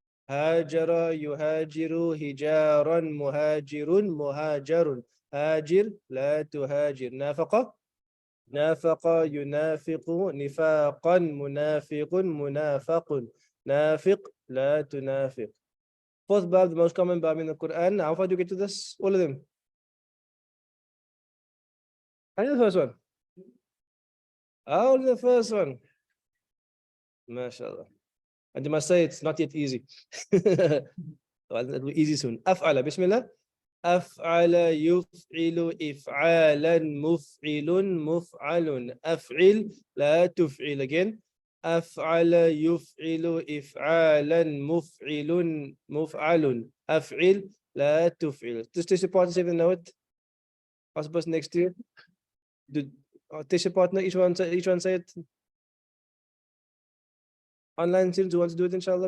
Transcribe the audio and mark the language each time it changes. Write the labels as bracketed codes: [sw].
[ar] هاجر يهاجر هجارا مهاجر مهاجر هاجر لا تهاجر. نافق نافق ينافق نفاقا منافق منافق نافق لا تنافق. [en] Fourth bab, the most common bab in the Quran. How far do you get to this? All of them. Only the first one. Only the first one. MashaAllah. And you must say it's not yet easy. Well, it will be easy soon. [ar] أفعل. Bismillah. أفعل يفعل إفعالا مفعل مفعل أفعل لا تفعل. [en] Again. [ar] أفعل يفعل إفعالا مفعل مفعل أفعل لا تفعل. [en] Just teach your partner, say the note. Ask the person next to you. Teach your partner, each one say it. Online students who wants to do it, inshallah.